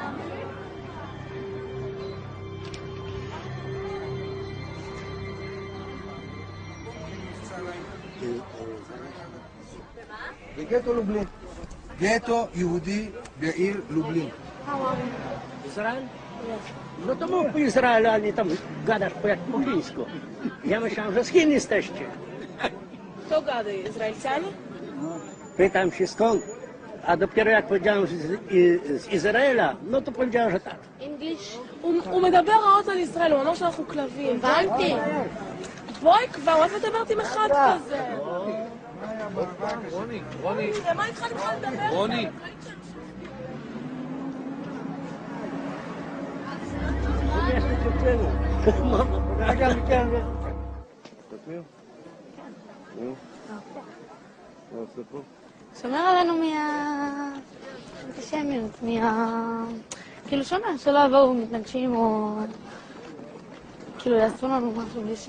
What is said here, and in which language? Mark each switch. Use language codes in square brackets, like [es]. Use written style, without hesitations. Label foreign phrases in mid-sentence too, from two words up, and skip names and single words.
[he] בגטו לובלין. גטו יהודי בעיר לובלин. [ru] Израиль? [pl] No to mów po Izraelu, a nie tam gadasz po jak po angielsku. Ja myślałem, że z Chin jesteście. Kto gada? Izraelcianie? Pytam się skąd, a dopiero jak powiedziałem z Izraela, no to powiedziałem, że tak. English? [he] הוא מדבר רעות על ישראל, הוא אומר שאנחנו כלבים. הבנתי. בואי כבר, מה את מדברת עם אחד כזה? רוני. למה התחלת לדבר? רוני. שומר עלינו מהאנטישמיות, כאילו שומר, שלא יבואו מתנגשים או כאילו יעשו לנו משהו בלי ש...